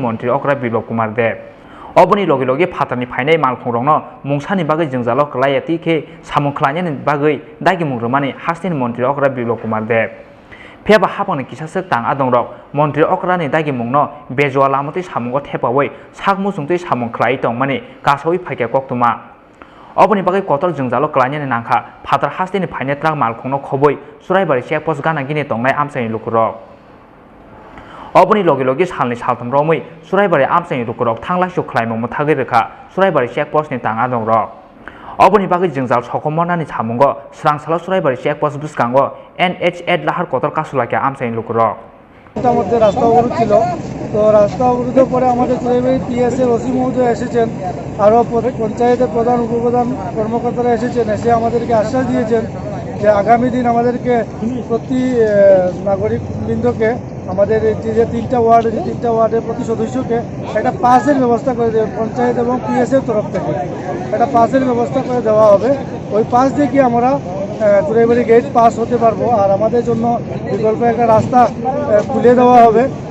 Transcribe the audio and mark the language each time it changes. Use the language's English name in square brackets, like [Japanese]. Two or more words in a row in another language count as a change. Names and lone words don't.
[Kok Borok] Mantri Okra Biplop Kumar Dev oboni logi logi phatani phainai malkhungrokno mungsani bagai jwngjalo klayati khe samung khlainani bagai daigi mungrumani Hasten Mantri Okra Biplop Kumar Dev pheba hapangni kisasek tang adongrok Mantri Okra ni daigi mungno bejoa lamati samungo thepawai sakmu sungtui samung khlai tongmani kasoi phaikya koktuma oboni bagai kotor jwngjalo khlainani nangkha phatar Hasten ni phainai truck malkhungno khoboi Choraibari Checkpost gana gini tongnai amchai lukurok oboni logi logi salni saltham romui Choraibari amchai lukurok thanglaisuk khlaimung muthagui rekha Choraibari Checkpost ni tang adongrok oboni bagai jwngjal sokomonani samungo srangsalo Choraibari Checkpost Bwskango NH8 Lahar kotor kasulaikha amchai lukurok [Bangla] মধ্যে রাস্তা অবরোধ ছিল তো রাস্তা অবরোধের পরে আমাদের চোরাইবাড়ি পিএসের ওসি মহোদয় এসেছেন আরও পঞ্চায়েতের প্রধান উপপ্রধান কর্মকর্তারা এসেছেন এসে আমাদেরকে আশ্বাস দিয়েছেন যে আগামী দিন আমাদেরকে প্রতি নাগরিকবৃন্দকে আমাদের যে তিনটা ওয়ার্ডের প্রতি সদস্যকে একটা পাসের ব্যবস্থা করে দেবে পঞ্চায়েত এবং পিএসের তরফ থেকে একটা পাসের ব্যবস্থা করে দেওয়া হবে ওই পাস দিয়ে কি আমরা চোরাইবাড়ি গেট পাস হতে পারবো আর আমাদের জন্য বিকল্প একটা রাস্তা খুলে দেওয়া হবে